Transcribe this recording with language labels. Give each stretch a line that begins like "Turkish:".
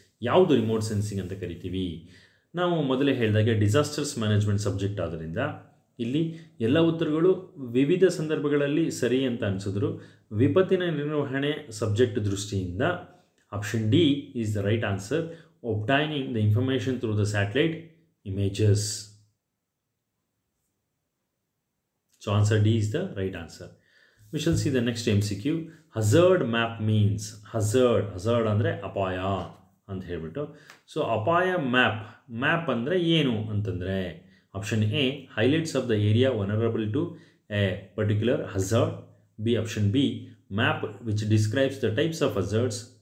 Kannada: ಯಾವುದು remote sensing ಅಂತ ಕರಿತೀವಿ? ನಾವು ಮೊದಲೇ ಹೇಳಿದಾಗೆ ಡಿಸಾಸ್ಟರ್ಸ್ ಮ್ಯಾನೇಜ್ಮೆಂಟ್ ಸಬ್ಜೆಕ್ಟ್ ಆದ್ದರಿಂದ ಇಲ್ಲಿ ಎಲ್ಲ ಉತ್ತರಗಳು ವಿವಿಧ ಸಂದರ್ಭಗಳಲ್ಲಿ ಸರಿ ಅಂತ ಅನಿಸಿದ್ರು. ವಿಪತ್ತಿನ ನಿರ್ವಹಣೆ ಸಬ್ಜೆಕ್ಟ್ ದೃಷ್ಟಿಯಿಂದ
English: Option D is the right answer. obtaining the information through the satellite images. So answer D is the right answer. We shall see the next MCQ. Hazard map means hazard
Kannada: ಅಂದರೆ ಅಪಾಯ ಅಂತ ಹೇಳ್ಬಿಟ್ಟು. So ಅಪಾಯ map ಅಂದರೆ ಏನು ಅಂತಂದರೆ
English: Option A highlights of the area vulnerable to a particular hazard. Option B map which describes the types of hazards.